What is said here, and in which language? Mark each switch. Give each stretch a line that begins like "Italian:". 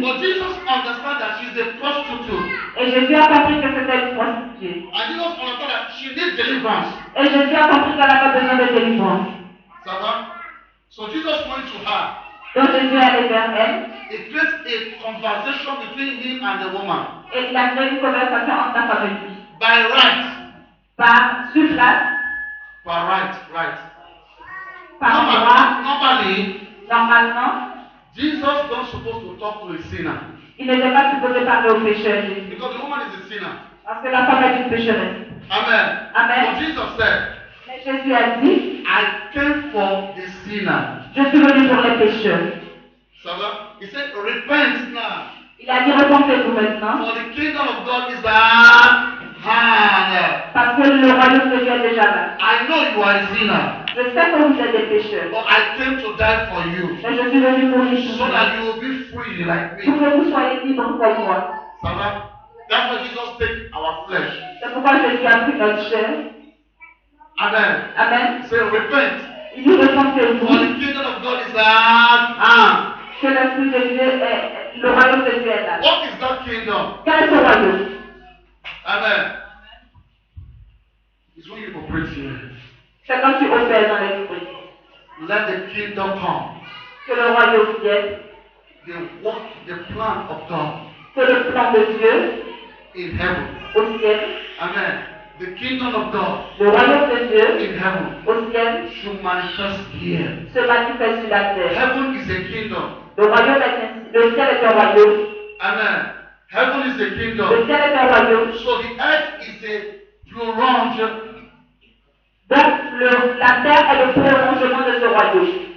English: But Jesus understood that she's a prostitute.
French: Et Jésus a compris que c'était une prostituée.
English: And Jesus understood that she needs deliverance.
French: Et Jésus a compris qu'elle avait besoin de délivrance. Ça va?
English: So Jesus went to her.
French: Donc Jésus est allé vers elle.
English: It creates a conversation between him and the woman.
French: Et il a créé une conversation entre la femme et lui.
English: By right.
French: Sur place.
English: By right.
French: Par droit.
English: Normally,
French: Normalement,
English: Jesus not supposed to talk to a sinner.
French: il n'était pas supposé parler au pécheur Jésus.
English: Because the woman is a sinner.
French: Parce que la femme est une pécheresse. Amen. Amen.
English: But Jesus said,
French: Mais Jésus a dit,
English: I came for the sinner.
French: je suis venu pour les pécheurs. Ça va?
English: He said, repent now.
French: Il a dit, repentez-vous maintenant.
English: For the kingdom of God is at hand.
French: Parce que le royaume de Dieu est déjà là.
English: I know you are a sinner.
French: Je sais que vous êtes des pécheurs.
English: But I came to die for you.
French: Mais je suis venu pour vous
English: So that you will be free like
French: pour
English: me.
French: que vous soyez libres comme moi. Ça va?
English: That's why Jesus takes our flesh.
French: C'est pourquoi Jésus a pris notre chair. Amen. Amen.
English: Say, repent.
French: Il dit,
English: For
French: repentez-vous.
English: the kingdom of God is at hand.
French: Que l'esprit de Dieu est, le royaume de Dieu est là.
English: What is that kingdom?
French: Quel est ce royaume? Amen.
English: It's when you operate here.
French: C'est quand tu opères dans l'esprit.
English: Let the kingdom come.
French: Que le royaume vienne.
English: The plan of God
French: Que le plan de Dieu
English: in heaven.
French: au ciel.
English: Amen. The kingdom of God
French: Le royaume de Dieu
English: in heaven
French: au ciel
English: should manifest here.
French: se manifeste sur la terre.
English: Heaven is a kingdom.
French: Le royaume est ainsi. Le ciel est un royaume.
English: Amen. Heaven is a
French: Le
English: kingdom.
French: ciel est un royaume.
English: So the earth is a prolonged.
French: Donc la terre est le prolongement de ce royaume.